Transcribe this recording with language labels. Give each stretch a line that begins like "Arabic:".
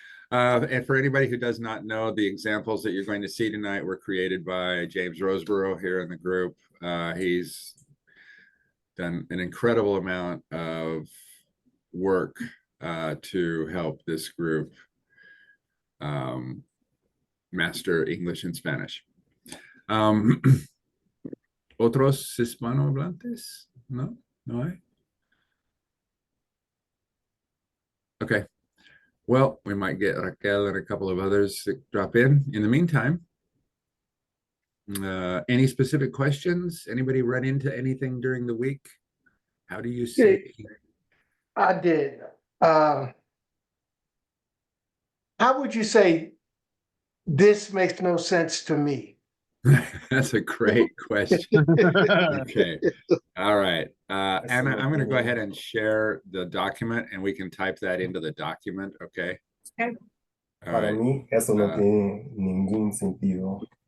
English: And for anybody who does not know, the examples that you're going to see tonight were created by James Roseborough here in the group. He's done an incredible amount of work to help this group master English and Spanish.
Spanish: ¿Otros hispanohablantes? No, no hay.
English: Okay. Well, we might get Raquel and a couple of others to drop in. In the meantime, any specific questions? Anybody run into anything during the week? How do you say? I did. How would you say this makes no sense to me? That's a great question. Okay. All right. Anna, I'm going to go ahead and share the document and we can type that into the document. Okay. Okay. All
Spanish: Para
English: right.
Spanish: mí, eso no tiene ningún sentido.